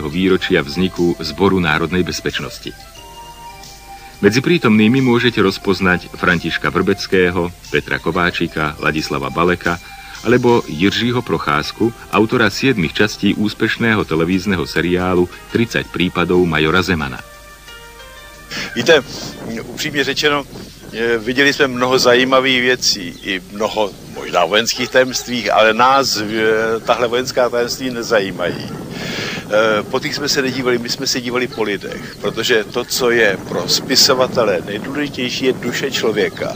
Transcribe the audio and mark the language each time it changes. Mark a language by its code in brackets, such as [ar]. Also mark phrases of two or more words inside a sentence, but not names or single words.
[sk] výročia vzniku Zboru národnej bezpečnosti. Medzi prítomnými môžete rozpoznať Františka Vrbeckého, Petra Kováčika, Ladislava Baleka alebo Jiřího Procházku, autora 7 častí úspešného televízneho seriálu 30 prípadov majora Zemana. [cs] Víte, upřímně řečeno, viděli jsme mnoho zajímavých věcí, i mnoho možná vojenských tajemství, ale nás tahle vojenská tajemství nezajímají. Po těch jsme se nedívali, my jsme se dívali po lidech, protože to, co je pro spisovatele nejdůležitější, je duše člověka.